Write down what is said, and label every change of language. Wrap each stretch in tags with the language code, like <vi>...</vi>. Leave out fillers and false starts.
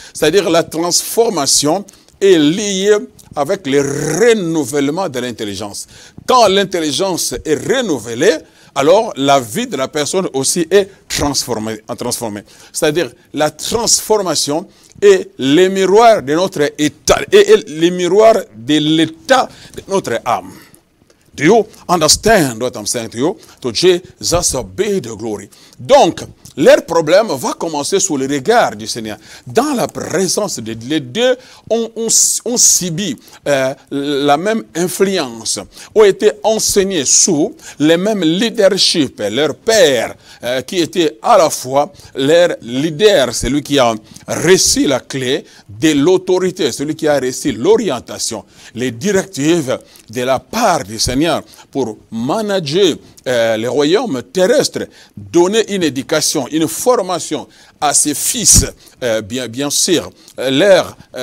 <fr>C'est-à-dire la transformation est liée avec le renouvellement de l'intelligence. Quand l'intelligence est renouvelée, alors la vie de la personne aussi est transformée. C'est-à-dire la transformation est le miroir de notre état, et le miroir de l'état de notre âme.</fr> <en>Do you understand what I'm saying to you? To Jesus be the glory.</en> <fr>Donc, leur problème va commencer sous le regard du Seigneur. Dans la présence de Dieu, les deux ont subi la même influence, ont été enseignés sous le même leadership. Leur père, qui était à la fois leur leader, celui qui a reçu la clé de l'autorité, celui qui a reçu l'orientation, les directives de la part du Seigneur pour manager le royaume terrestre, donner une éducation, une formation à ses fils, bien sûr, leur</fr>